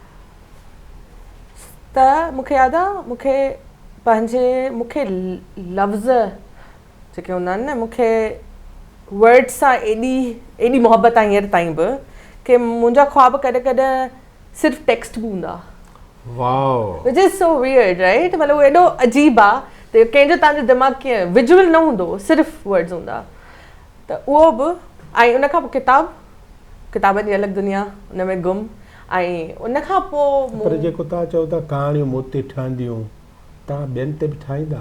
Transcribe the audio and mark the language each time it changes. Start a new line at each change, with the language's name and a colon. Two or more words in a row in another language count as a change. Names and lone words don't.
Sindhi: त मूंखे यादि आहे, मूंखे लफ़्ज़ जेके हूंदा आहिनि न, मूंखे वर्ड सां एॾी मोहबत आहे हींअर ताईं बि, कि मुंहिंजा ख़्वाब कॾहिं कॾहिं सिर्फ़ु टेक्स्ट बि हूंदा। वाओ
English: which is so weird right,
Sindhi: मतलब वो एॾो अजीब आहे त कंहिंजो तव्हांजो दिमाग़ कीअं विजुअल न हूंदो, सिर्फ़ु वर्ड्स हूंदा, त उहो बि। ऐं उन खां पोइ किताबनि जी अलॻि दुनिया, उन में गुम। ऐं उन खां पोइ पर जेको तव्हां चओ था कहाणियूं मूं ते ठहंदियूं, तव्हां ॿियनि ते बि ठाहींदा?